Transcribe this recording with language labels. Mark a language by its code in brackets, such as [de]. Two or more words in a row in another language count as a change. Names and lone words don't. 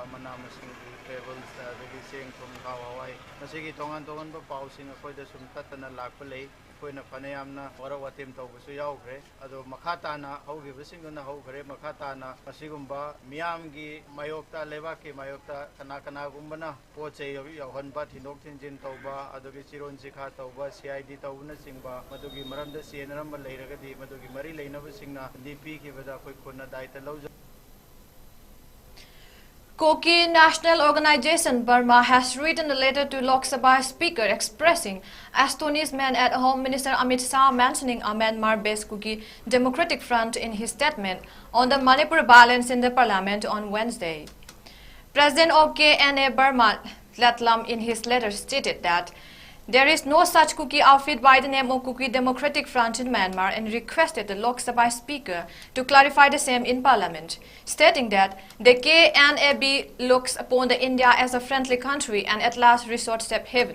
[mni] mana masing levels adagi sing tum thawa wai masigi tongan ba pau sing akoi da sum tatana lakpa lei koina phanayamna wara watem tawbusu yaugre ado makhatana haugibasinga haugre makhatana masigumba miyamgi mayokta lebaki mayokta kana gumbana poche yauhanba thinok thinjin tawba adogi chiron sikha tawba CID tawna singba madugi maramda senaramba leiragadi madugi mari leinaba singna DP ki bada koi khona daita lawja. [en] KUKI National Organization Burma has written a letter to Lok Sabha Speaker expressing astonishment at Home Minister Amit Shah mentioning a Myanmar-based KUKI Democratic Front in his statement on the Manipur violence in the parliament on Wednesday. President of KNA Burma, Latlam, in his letter stated that there is no such KUKI outfit by the name of KUKI Democratic Front in Myanmar and requested the Lok Sabha Speaker to clarify the same in Parliament, stating that the KNAB looks upon the India as a friendly country and at last resort safe haven.